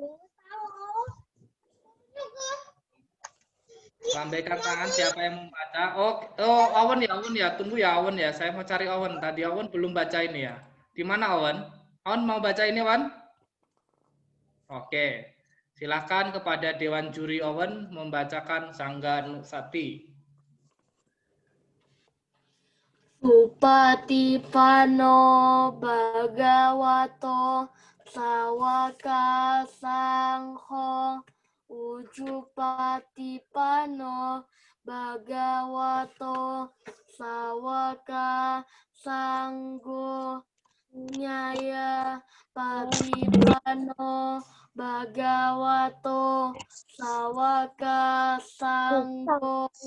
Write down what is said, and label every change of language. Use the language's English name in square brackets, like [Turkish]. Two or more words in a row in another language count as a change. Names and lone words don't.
[Indonesian] Lambaikan tangan siapa yang mau membaca. Oh, Awan ya, tunggu ya Awan ya. Saya mau cari Awan. Tadi Awan belum baca ini ya. Di mana Awan? Awan mau baca ini, Awan? Oke. Silakan kepada Dewan Juri Awan membacakan Sangga Nusati. [Pali] Upatipano Bhagavato Sawaka Sangho Ujupatipano Bhagavato Sawaka Sanggo Nyaya Patipano Bhagavato Sawaka Sanggo